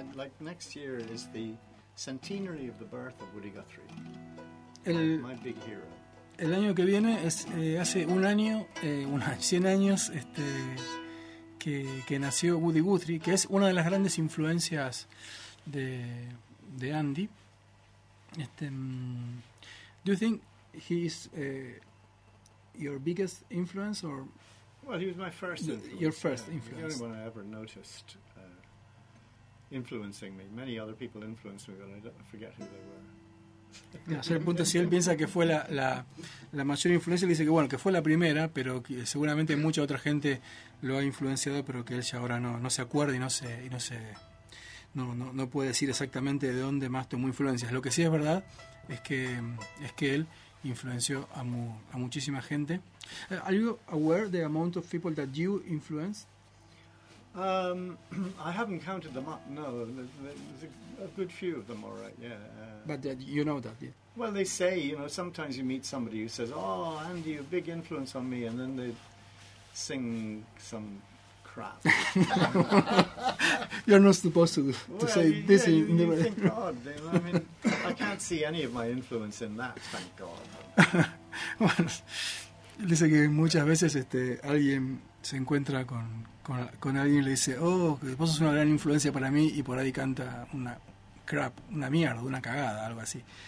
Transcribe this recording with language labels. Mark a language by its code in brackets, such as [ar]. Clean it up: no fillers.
[en] Like next year is the centenary of the birth of Woody Guthrie. My big hero. [es] El año que viene es hace un año, 100 años, que nació Woody Guthrie, que es una de las grandes influencias de Andy. [en] Do you think he is your biggest influence, or? Well, he was my first influence. Your first influence. He's the only one I ever noticed influencing me. Many other people influenced me, but I forget who they were. [es] Hacer el punto, si él piensa que fue la mayor influencia, le dice que bueno, que fue la primera, pero que seguramente mucha otra gente lo ha influenciado, pero que él ya ahora no se acuerda y no puede decir exactamente de dónde más tomó influencias. Lo que sí es verdad es que él influenció a muchísima gente. [en] Are you aware the amount of people that you influenced? I haven't counted them up. No, there's a good few of them, all right. Yeah. But you know that, yeah. Well, they say, you know, sometimes you meet somebody who says, "Oh, Andy, you're a big influence on me," and then they sing some crap. You're not supposed to say this. Yeah, in you thank God. You know, I mean, I can't see any of my influence in that. Thank God. [es] Well, dice que muchas veces alguien se encuentra con alguien y le dice, oh, vos sos una gran influencia para mí, y por ahí canta una crap, una mierda, una cagada, algo así.